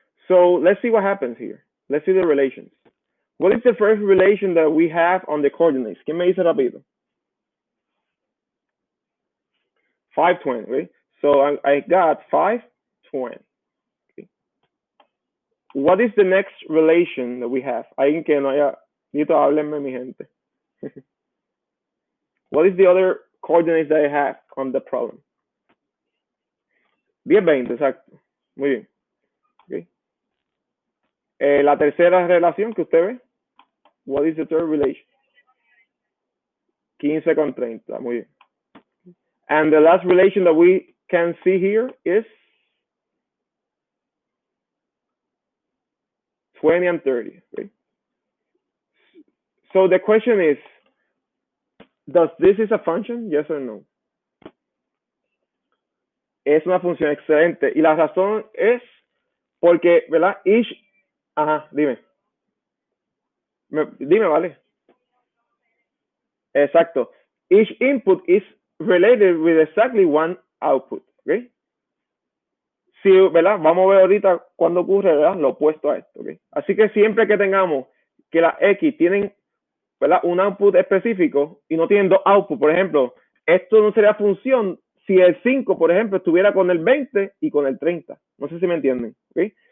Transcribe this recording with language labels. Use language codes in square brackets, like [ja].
[en] So let's see what happens here. Let's see the relations. What is the first relation that we have on the coordinates? [es] ¿Quién me dice rápido? [en] 520. Okay. So I got 520. Okay. What is the next relation that we have? [es] Alguien que no haya visto, háblenme, mi gente. [en] What is the other coordinates that I have on the problem? [es] 10, 20, exacto. Muy bien. Okay. La tercera relación que usted ve. [en] What is the third relation? 15 con 30. [es] Muy bien. [en] And the last relation that we can see here is 20 and 30. Okay. So the question is, does this is a function? Yes or no? [es] Es una función excelente. Y la razón es porque, ¿verdad? Ajá, dime. Dime, vale. Exacto. [en] Each input is related with exactly one output. [es] ¿Ok? Sí, ¿verdad? Vamos a ver ahorita cuando ocurre, ¿verdad? Lo opuesto a esto. ¿Ok? Así que siempre que tengamos que las X tienen, ¿verdad? Un output específico y no tienen dos outputs, por ejemplo, esto no sería función si el 5, por ejemplo, estuviera con el 20 y con el 30. No sé si me entienden. ¿Ok?